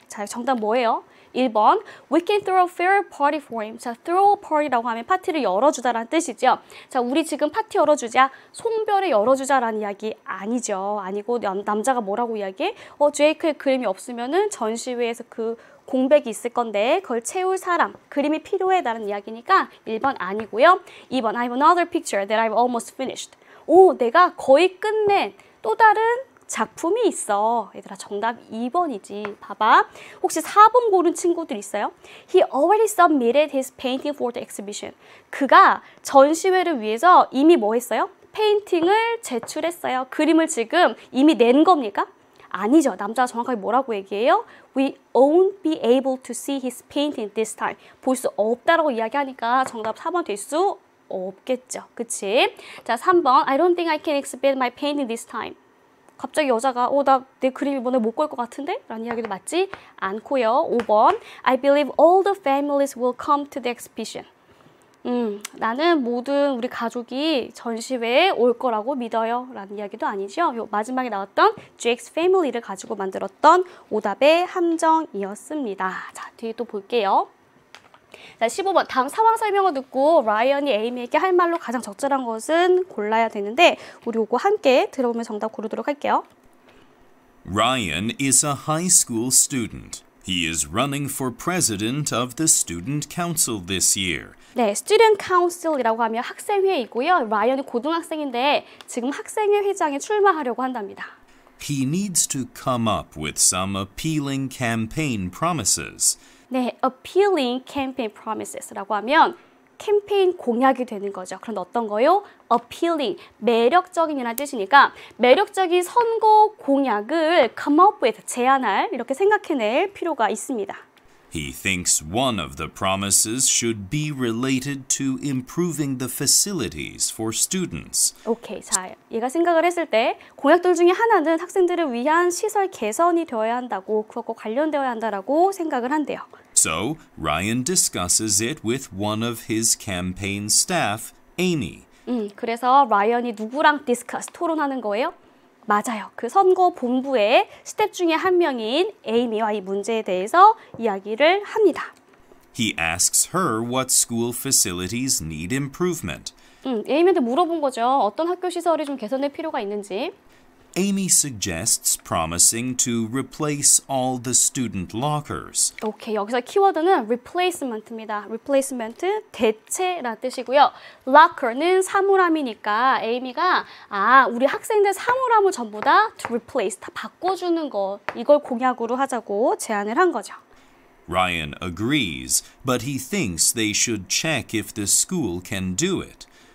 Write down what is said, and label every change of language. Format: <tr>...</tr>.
<ko>자, 정답 뭐예요?</ko> <en>1번, we can throw a fair party for him.</en> <ko>자,</ko> <en>throw a party</en> <ko>라고 하면 파티를 열어주다라는 뜻이죠. 자, 우리 지금 파티 열어주자, 송별회 열어주자라는 이야기 아니죠. 아니고 남자가 뭐라고 이야기해? 제이크의 그림이 없으면은 전시회에서 그 공백이 있을 건데 그걸 채울 사람, 그림이 필요해라는 이야기니까 1번 아니고요.</ko> <en>2번, I have another picture that I've almost finished.</en> <ko>내가 거의 끝낸 또 다른 작품이 있어. 얘들아, 정답 2번이지. 봐봐. 혹시 4번 고른 친구들 있어요?</ko> <en>He already submitted his painting for the exhibition.</en> <ko>그가 전시회를 위해서 이미 뭐 했어요? 페인팅을 제출했어요. 그림을 지금 이미 낸 겁니까? 아니죠. 남자가 정확하게 뭐라고 얘기해요?</ko> <en>We won't be able to see his painting this time.</en> <ko>볼 수 없다라고 이야기하니까 정답 4번 될 수 없겠죠. 그치? 자, 3번.</ko> <en>I don't think I can exhibit my painting this time.</en> <ko>갑자기 여자가 나 내 그림 이번에 못 걸 것 같은데? 라는 이야기도 맞지 않고요.</ko> <en>5번 I believe all the families will come to the exhibition.</en> <ko>나는 모든 우리 가족이 전시회에 올 거라고 믿어요. 라는 이야기도 아니죠. 요 마지막에 나왔던</ko> <en>Jake's family</en> <ko>를 가지고 만들었던 오답의 함정이었습니다. 자, 뒤에 또 볼게요. 자, 15번 다음 상황 설명을 듣고 라이언이 에이미에게 할 말로 가장 적절한 것은 골라야 되는데 우리 이거 함께 들어보면 정답 고르도록 할게요.</ko> <en>Ryan is a high school student. He is running for president of the student council this year.</en> <ko>네, Student Council이라고 하면 학생회이고요. 라이언이 고등학생인데 지금 학생회 회장에 출마하려고 한답니다.</ko> <en>He needs to come up with some appealing campaign promises.</en> <ko>네,</ko> <en>appealing campaign promises</en> <ko>라고 하면 캠페인 공약이 되는 거죠. 그런데 어떤 거요? appealing, 매력적인이라는 뜻이니까 매력적인 선거 공약을</ko> <en>come up with,</en> <ko>제안할, 이렇게 생각해낼 필요가 있습니다.</ko> <en>He thinks one of the promises should be related to improving the facilities for students.</en> <ko>오케이, 자, 얘가 생각을 했을 때 공약들 중에 하나는 학생들을 위한 시설 개선이 되어야 한다고, 그것과 관련되어야 한다라고 생각을 한대요.</ko> <en>So, Ryan discusses it with one of his campaign staff, Amy.</en> <ko>그래서 라이언이 누구랑 디스커스, 토론하는 거예요? 맞아요. 그 선거 본부의 스텝 중에 한 명인 에이미와 이 문제에 대해서 이야기를 합니다.</ko> <en>He asks her what school facilities need improvement.</en> <ko>에이미한테 물어본 거죠. 어떤 학교 시설이 좀 개선될 필요가 있는지.</ko> <en>Amy suggests promising to replace all the student lockers.</en> <ko>오케이, 여기서 키워드는 replacement입니다. replacement, 대체라는 뜻이고요. locker는 사물함이니까 에이미가 우리 학생들 사물함을 전부 다</ko> <en>to replace,</en> <ko>다 바꿔주는 거, 이걸 공약으로 하자고 제안을 한 거죠.</ko> <en>Ryan agrees, but he thinks they should check if the school can do it.</en>